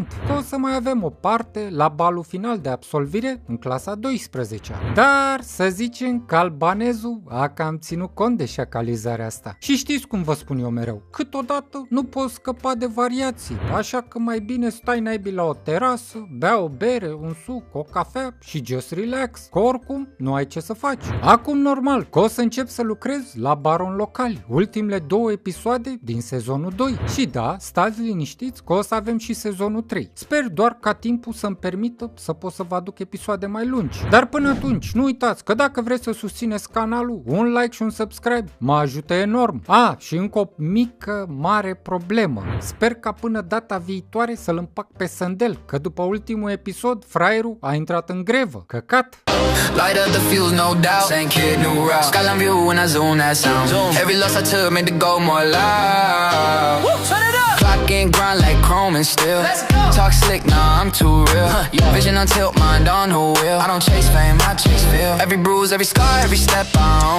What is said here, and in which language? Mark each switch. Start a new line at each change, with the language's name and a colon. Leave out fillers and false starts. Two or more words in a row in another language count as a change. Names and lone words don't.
Romanian: Că o să mai avem o parte la balul final de absolvire în clasa 12-a. Dar să zicem că albanezul a cam ținut cont de șacalizarea asta. Și știți cum vă spun eu mereu, câteodată nu poți scăpa de variații. Așa că mai bine stai naibii la o terasă, bea o bere, un suc, o cafea și
English: just relax,
Romanian: că oricum nu ai ce să faci. Acum normal că o să încep să lucrez la baron locali, ultimele 2 episoade din sezonul 2. Și da, stați liniștiți că o să avem și sezonul 3. Sper doar ca timpul să-mi permită să pot să vă aduc episoade mai lungi. Dar până atunci, nu uitați că dacă vreți să susțineți canalul, un like și un subscribe mă ajută enorm. Și încă o mică, mare problemă. Sper ca până data viitoare să-l împac pe Sandel, că după ultimul episod, fraierul a intrat în grevă. Căcat!
English: Light up the fuse, no doubt. Same kid, new route. Skyline view when I zoom that sound. Every loss I took made the go more loud. Turn it up. Clock and grind like chrome and steel. Let's go. Talk slick, nah, I'm too real. Vision on tilt, mind on who will. I don't chase fame, I chase feel. Every bruise, every scar, every step I own.